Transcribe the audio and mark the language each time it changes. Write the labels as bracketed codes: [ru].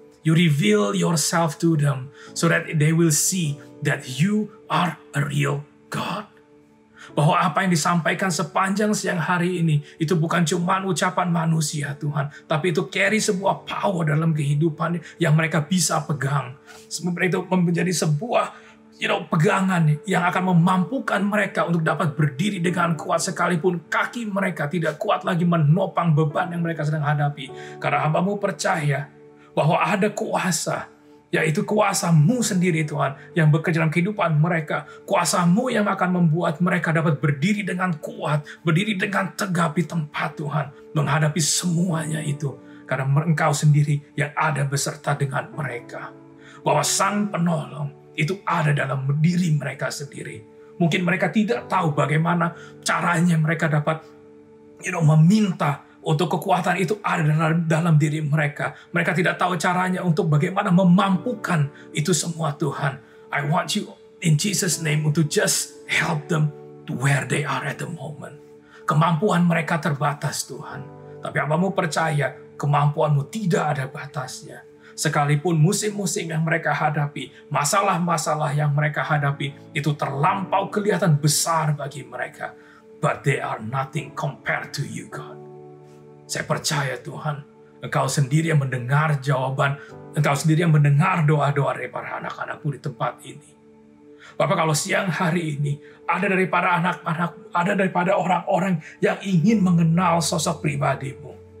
[en] You reveal yourself to them so that they will see that you are a real God. [id] Bahwa apa yang disampaikan sepanjang siang hari ini, itu bukan cuma ucapan manusia, Tuhan. Tapi itu carry sebuah power dalam kehidupan yang mereka bisa pegang. Itu menjadi sebuah pegangan yang akan memampukan mereka untuk dapat berdiri dengan kuat sekalipun kaki mereka tidak kuat lagi menopang beban yang mereka sedang hadapi. Karena hamba-Mu percaya bahwa ada kuasa, yaitu kuasa-Mu sendiri, Tuhan, yang bekerja dalam kehidupan mereka. Kuasa-Mu yang akan membuat mereka dapat berdiri dengan kuat, berdiri dengan tegap di tempat, Tuhan, menghadapi semuanya itu. Karena Engkau sendiri yang ada beserta dengan mereka. Bahwa Sang Penolong itu ada dalam diri mereka sendiri. Mungkin mereka tidak tahu bagaimana caranya mereka dapat meminta untuk kekuatan itu ada dalam diri mereka. Mereka tidak tahu caranya untuk bagaimana memampukan itu semua, Tuhan. [en] I want you in Jesus' name to just help them to where they are at the moment. [id] Kemampuan mereka terbatas, Tuhan. Tapi hamba-Mu percaya kemampuan-Mu tidak ada batasnya. Sekalipun musim-musim yang mereka hadapi, masalah-masalah yang mereka hadapi, itu terlampau kelihatan besar bagi mereka. [en] But they are nothing compared to you, God. [id] Saya percaya, Tuhan, Engkau sendiri yang mendengar jawaban, Engkau sendiri yang mendengar doa-doa dari para anak-anak-Mu di tempat ini. Bapak, kalau siang hari ini, ada daripada anak-anak, ada daripada orang-orang yang ingin mengenal sosok pribadi-Mu.